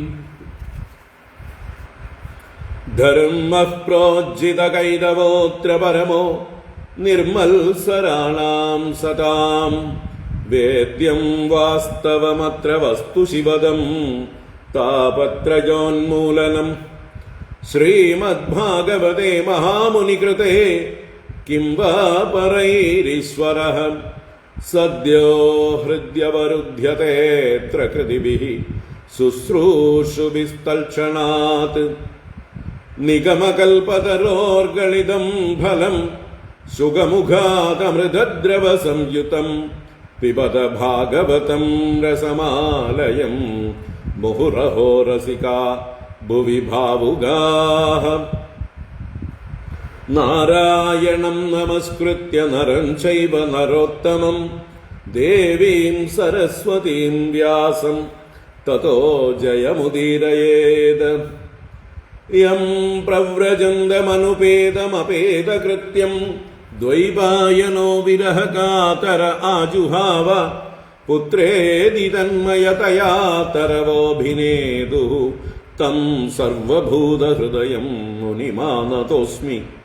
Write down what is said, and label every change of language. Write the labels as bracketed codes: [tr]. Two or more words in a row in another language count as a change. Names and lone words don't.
[sa] ധർമ്മഃ പ്രോജ്ജിതകൈതവോऽത്ര പരമോ നിർമത്സരാണാം സതാം വേദ്യം വാസ്തവമത്ര വസ്തുശിവദം താപത്രയോന്മൂലനം. ശ്രീമദ്ഭാഗവതേ മഹാമുനികൃതേ കിം वा परैरीश्वरः सद्यो हृद्यवरुध्यतेऽत्र कृतिभिः शुश्रूषुभिस्तल्क्षणात्. निगमकल्पतरोर्गलितं फलं सुगमुखादमृतद्रवसंयुतं पिबत भागवतं रसमालयं मुहुरहो रसिका भुवि भावुगाः. നാരായണം നമസ്കൃത്യ നരം ചൈവ നരോത്തമം ദേവീം സരസ്വതീം വ്യാസം തതോ ജയമുദീരയേത്. യം പ്രവ്രജന്തമനുപേതമപേതകൃത്യം ദ്വൈപായനോ വിരഹകാതര ആജുഹാവ പുത്രേതി തന്മയതയാ തരവോഭിനേദുഃ തം സർവഭൂതഹൃദയം മുനിമാനതോസ്മി.